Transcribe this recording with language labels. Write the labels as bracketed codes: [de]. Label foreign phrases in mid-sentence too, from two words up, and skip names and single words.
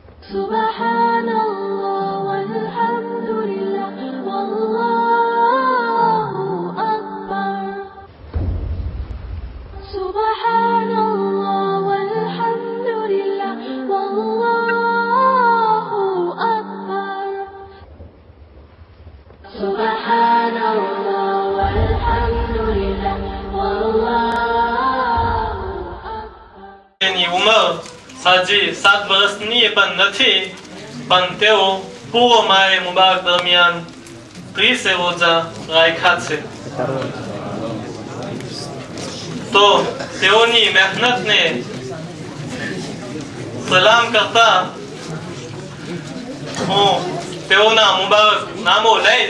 [ar] سبحان الله والحمد لله والله أكبر سبحان الله والحمد لله والله أكبر سبحان الله والحمد لله والله أكبر [gu] તેની ઉંમર હજી 7 વર્ષની પણ નથી, પણ તેઓ પૂર્વ માએ મુબારક દરમિયાન 30 રોજા રાખ્યા છે. તો તેઓની મહેનતને સલામ કરતા હું તેઓના મુબારક નામો લઈશ.